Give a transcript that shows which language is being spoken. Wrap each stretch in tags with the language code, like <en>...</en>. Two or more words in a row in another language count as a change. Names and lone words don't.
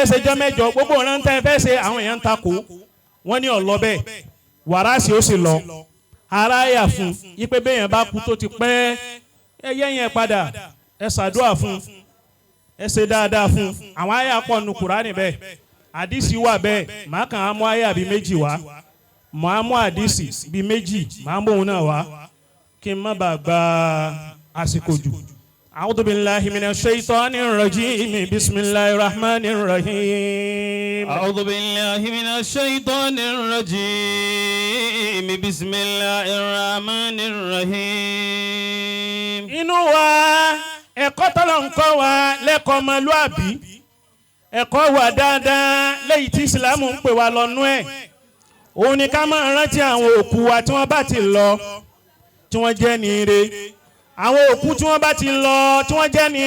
<yo>ṣèjọ́ mẹ́jọ gbogbo ọ̀ràn tẹ́ ẹ fẹ́ ṣe àwọn èèyàn ń takò wọ́n ní ọ̀lọ́ bẹ́ẹ̀ wàrásì ó sì lọ ara yà fún yípe béèyàn bá kú tó ti pẹ́ ẹ yẹ yẹn padà ẹ ṣàdúrà fún ẹ ṣe dáadáa fún àwọn àyà pọ̀ nù Kùránì bẹ́ẹ̀ àdìsí wà bẹ́ẹ̀ màá kàn á mú àyà bíi méjì wá màá mú àdìsí bíi méjì màá mú òun náà wá kí n má bàa gba àsìkò jù.</yo> <ar>أعوذ بالله من الشيطان الرجيم بسم الله الرحمن الرحيم. أعوذ بالله من الشيطان الرجيم بسم الله الرحمن الرحيم.</ar> <yo>Inú wa ẹ̀kọ́ tọ́lọ̀ ń kọ́ wa lẹ́kọ̀ọ́ ọmọlúàbí ẹ̀kọ́ wa dáadáa lẹ́yìn tí Ìsìlámù ń pè wá lọ́nú ẹ̀ òun ni ká máa rántí àwọn òkú wa tí wọ́n bá ti lọ tí wọ́n jẹ́ ní ire àwọn òkú tí wọ́n bá ti lọ tí wọ́n jẹ́ ní</yo>